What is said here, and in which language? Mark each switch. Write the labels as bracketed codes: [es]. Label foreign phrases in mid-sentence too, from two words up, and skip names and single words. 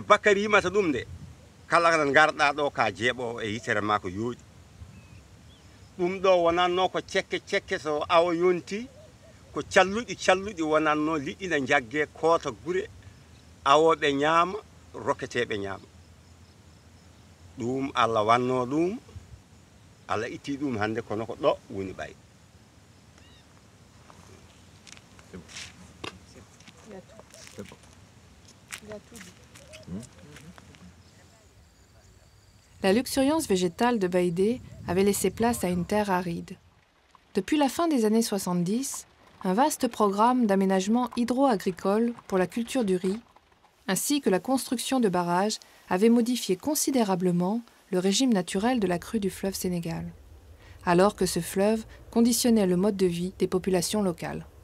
[ff] Bakary yimata ɗum nde kala kana garɗa ɗo ka jeeɓo e yitere ma ko yooɗi ɗum ɗo wonanno ko cekke so awa yonti ko calluɗi wonanno liɗɗi ne jagge koota gure awoɓe ñaama rokketeɓe ñaama ɗum Allah wanno ɗum Allah itti ɗum hande kono ko ɗo woni ɓay. [fr] La luxuriance végétale de Baïdé avait laissé place à une terre aride. Depuis la fin des années 70, un vaste programme d'aménagement hydro-agricole pour la culture du riz, ainsi que la construction de barrages, avait modifié considérablement le régime naturel de la crue du fleuve Sénégal, alors que ce fleuve conditionnait le mode de vie des populations locales.